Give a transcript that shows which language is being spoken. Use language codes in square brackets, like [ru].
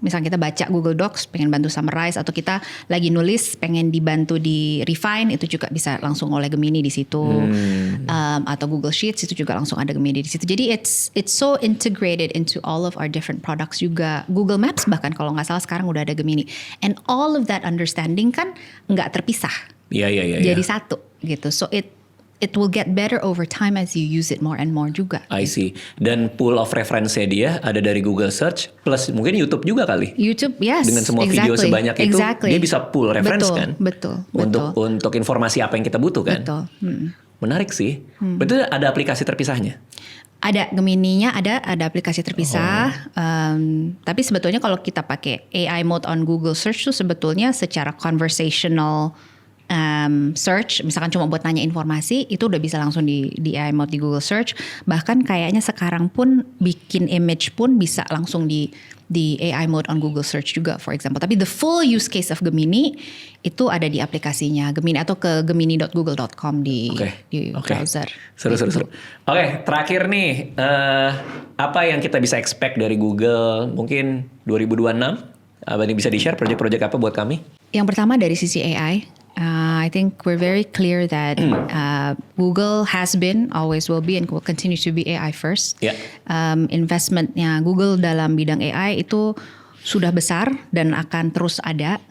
[id] Misalnya kita baca Google Docs pengen bantu summarize, atau kita lagi nulis pengen dibantu di refine, itu juga bisa langsung oleh Gemini di situ. Atau Google Sheets itu juga langsung ada Gemini di situ. [en] Jadi it's so integrated into all of our different products juga. [id] Google Maps bahkan kalau nggak salah sekarang udah ada Gemini. [en] And all of that understanding [id] kan nggak terpisah. Iya. Jadi satu gitu. [en] So it will get better over time as you use it more and more juga. I see. [id] Dan [en] pool of reference- [id] nya dia ada dari Google Search plus mungkin YouTube juga kali. [en] YouTube, yes. [id] Dengan semua video sebanyak itu, dia bisa pool reference kan? Betul. Untuk informasi apa yang kita butuh kan? Betul. Menarik sih. Betul, ada aplikasi terpisahnya? Ada Gemini-nya, ada aplikasi terpisah. Tapi sebetulnya kalau kita pakai AI mode on Google Search tuh sebetulnya secara conversational search, misalkan cuma buat nanya informasi, itu udah bisa langsung di AI mode di Google Search. Bahkan kayaknya sekarang pun bikin image pun bisa langsung di AI mode on Google Search juga, [en] for example. [id] Tapi [en] the full use case of [id] Gemini itu ada di aplikasinya Gemini atau ke gemini.google.com di browser. Seru. Oke, terakhir nih, apa yang kita bisa expect dari Google mungkin 2026? Apa nih bisa di-share project-project apa buat kami? Yang pertama dari sisi AI, [en] I think we're very clear that Google has been, always will be, and will continue to be AI first. [id] Ya. Investmentnya Google dalam bidang AI itu sudah besar dan akan terus ada.